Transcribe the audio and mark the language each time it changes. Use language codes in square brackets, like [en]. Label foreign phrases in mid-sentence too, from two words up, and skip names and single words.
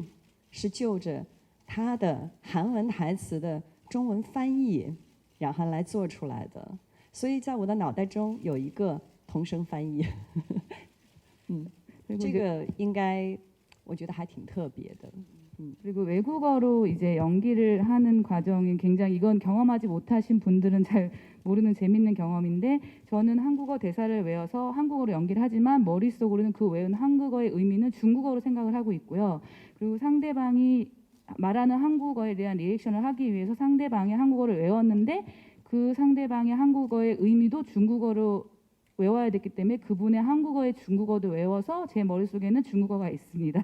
[zh] 是就着他的韩文台词的中文翻译，然后来做出来的。所以在我的脑袋中有一个同声翻译，这个应该我觉得还挺特别的。 [ko] 그리고 외국어로 이제 연기를 하는 과정이 굉장히 이건 경험하지 못하신 분들은 잘 모르는 재밌는 경험인데 저는 한국어 대사를 외워서 한국어로 연기를 하지만 머릿속으로는 그 외운 한국어의 의미는 중국어로 생각을 하고 있고요. 그리고 상대방이 말하는 한국어에 대한 리액션을 하기 위해서 상대방의 한국어를 외웠는데 그 상대방의 한국어의 의미도 중국어로 외워야 됐기 때문에 그분의 한국어의 중국어도 외워서 제 머릿속에는 중국어가 있습니다.